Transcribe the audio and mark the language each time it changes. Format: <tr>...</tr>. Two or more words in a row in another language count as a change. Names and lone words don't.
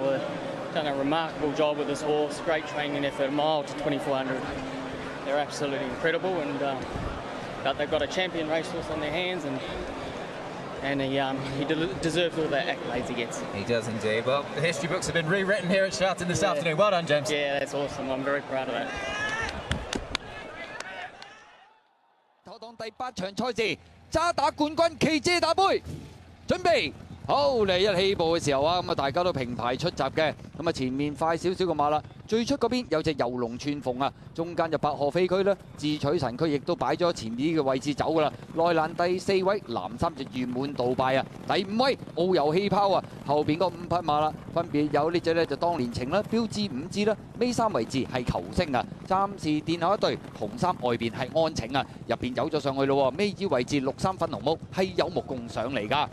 <en>They've done a remarkable job with this horse. Great training effort, a mile to 2400. They're absolutely incredible, and but they've got a champion racehorse on their hands, and he deserves all the accolades he gets. He does indeed. Well, the history books have been rewritten here at Shoughton this afternoon. Well done, James. Yeah, that's awesome. I'm very proud of that.</en> <yue>妥當第8場賽事，渣打冠軍旗遮打杯，準備。好嚟一起步嘅時候啊，咁啊大家都平排出閘嘅，咁啊前面快少少個馬啦，最出嗰邊有隻遊龍串鳳啊，中間就百賀飛區啦，智取神區亦都擺咗前面嘅位置走噶啦，內欄第4位藍衫就圓滿杜拜啊，第5位遨遊氣泡啊，後邊嗰5匹馬啦，分別有呢隻呢就當年情啦，標誌5支啦，尾3位置係球星啊，暫時殿後一隊紅衫外邊係安晴啊，入邊走咗上去咯，尾二位置綠衫粉紅帽係有目共賞嚟㗎。</yue>